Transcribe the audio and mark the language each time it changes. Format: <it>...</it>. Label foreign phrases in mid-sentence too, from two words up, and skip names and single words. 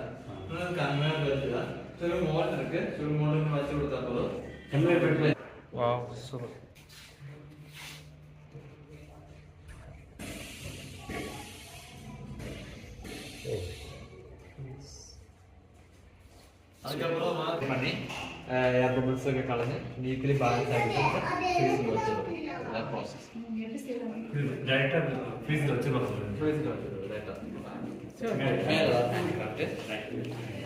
<ta>இன்னொரு</ta> <en>conveyor belt</en> <ta>தான்.</ta> <en>sugar mould</en> <ta>இருக்கு.</ta> <en>sugar mould</en> <ta>வச்சு கொடுத்தா போதும்.</ta> <en>conveyor belt. wow super.</en> <ta>அதுக்கப்புறம் மார்க் பண்ணி</ta> <en>air bubbles</en> <ml>ഒക്കെ കളഞ്ഞ് നീറ്റിൽ ബാലൻസ് ആക്കിയിട്ട് ഫ്രീസിൽ വെച്ചത് ആ</ml> <en>process direct</en> <ml>ഫ്രീസിൽ വെച്ചത് ഡയറക്റ്റ്</ml>